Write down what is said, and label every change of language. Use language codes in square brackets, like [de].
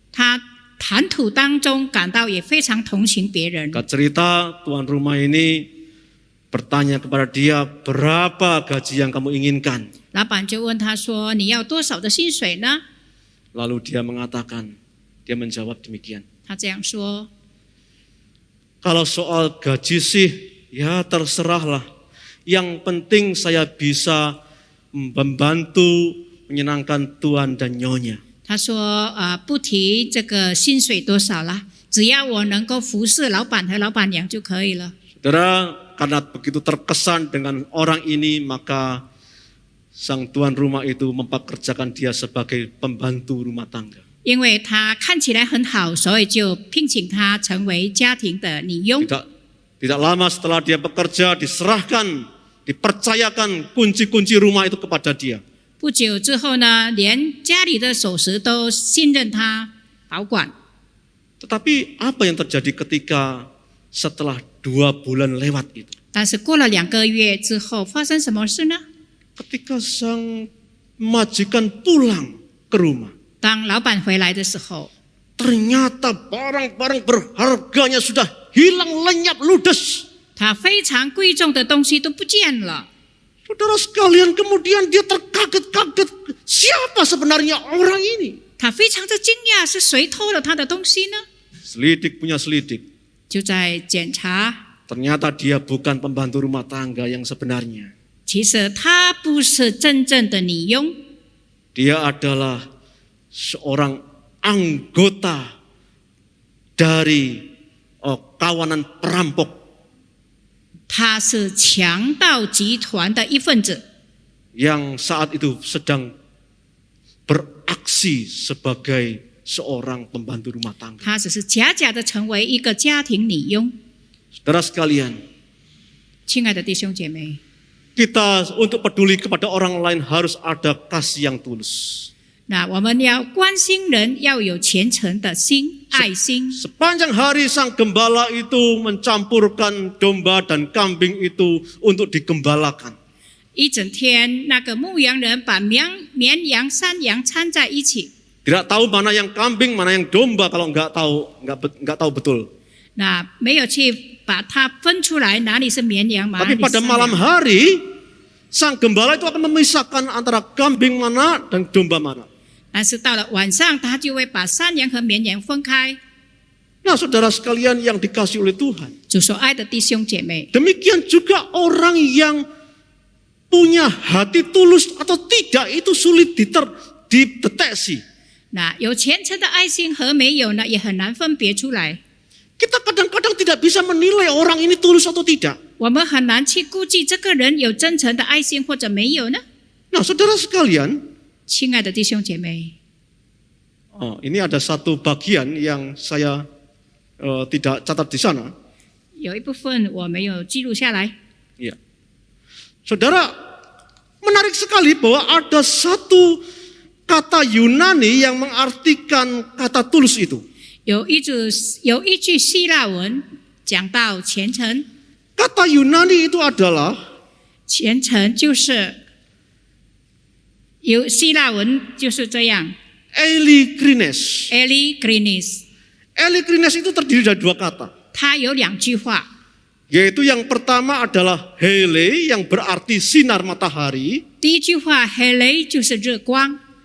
[zh] 他谈吐当中感到也非常同情别人。 [id] Singkat cerita, tuan rumah ini bertanya kepada dia, berapa gaji yang kamu inginkan? [zh] 老板就问他说：“你要多少的薪水呢 [id] Lalu dia mengatakan, dia menjawab demikian. ？” [zh] 他这样说 [id] Kalau soal gaji sih, ya terserahlah. Yang penting saya bisa membantu menyenangkan tuan dan nyonya. [zh] 他说：“不提这个薪水多少啦，只要我能够服侍老板和老板娘就可以了。” [id] Saudara, karena begitu terkesan dengan orang ini, maka sang tuan rumah itu mempekerjakan dia sebagai pembantu rumah tangga. [zh] 因为他看起来很好，所以就聘请他成为家庭的女佣。 [id] Tidak lama setelah dia bekerja, diserahkan, dipercayakan kunci-kunci rumah itu kepada dia. [zh] 不久之后呢，连家里的首饰都信任他保管。 [id] Tetapi apa yang terjadi ketika setelah 2 bulan lewat itu? [zh] 但是过了2个月之后，发生什么事呢？ [id] Ketika sang majikan pulang ke rumah, [zh] 当老板回来的时候， [id] ternyata barang-barang berharganya sudah hilang lenyap ludes. [zh] 他非常贵重的东西都不见了。 [id] Saudara sekalian, kemudian dia terkaget-kaget, siapa sebenarnya orang ini? [zh] 他非常的惊讶，是谁偷了他的东西呢？ [id] Selidik punya selidik, [zh] 就在检查， [id] ternyata dia bukan pembantu rumah tangga yang sebenarnya. [zh] 其实他不是真正的女佣， [id] Dia adalah seorang anggota dari kawanan perampok [zh] 他是强盗集团的一份子， [id] yang saat itu sedang beraksi sebagai seorang pembantu rumah tangga. [zh] 他只是假假的成为一个家庭女佣。 [id] Saudara sekalian, [zh] 亲爱的弟兄姐妹， [id] kita untuk peduli kepada orang lain harus ada kasih yang tulus. [zh] 那我们要关心人，要有虔诚的心、爱心。 [id] Sepanjang hari sang gembala itu mencampurkan domba dan kambing itu untuk digembalakan. [zh] 一整天，那个牧羊人把绵羊、山羊掺在一起， [id] Tidak tahu mana yang kambing, mana yang domba kalau nggak tahu betul. [zh] 那没有去把它分出来，哪里是绵羊，哪 [id] Tapi [zh] 里是 [id] pada [zh] 山 [id] malam [zh] 羊。 [id] hari, sang gembala itu akan memisahkan antara kambing mana dan domba mana. [zh] 但是到了晚上，他就会把山羊和绵羊分开。 [id] Nah, saudara sekalian yang dikasihi oleh Tuhan, [zh] 主所爱的弟兄姐妹， [id] demikian juga orang yang punya hati tulus atau tidak itu sulit dideteksi. [zh] 那有虔诚的爱心和没有呢，也很难分别出来。 [id] Kita kadang-kadang tidak bisa menilai orang ini tulus atau tidak. [zh] 我们很难去估计这个人有真诚的爱心或者没有呢。 [id] Nah, saudara sekalian, [zh] 亲爱的弟兄姐妹， [id] ini ada satu bagian yang saya tidak catat di sana. [zh] 有一部分我没有记录下来。 [id] Ya. Saudara, menarik sekali bahwa ada satu kata Yunani yang mengartikan kata tulus itu. [zh] 有一句希腊文讲到虔诚， [id] Kata Yunani itu adalah [zh] 虔诚就是有希腊文就是这样 [id] Eilikrines. [zh] ，eligrinis， [id] Eilikrines itu terdiri dari 2 kata. [zh] 它有2句话， [id] Yaitu yang pertama adalah hele yang berarti sinar matahari. [zh] 第一句话 hele 就是日光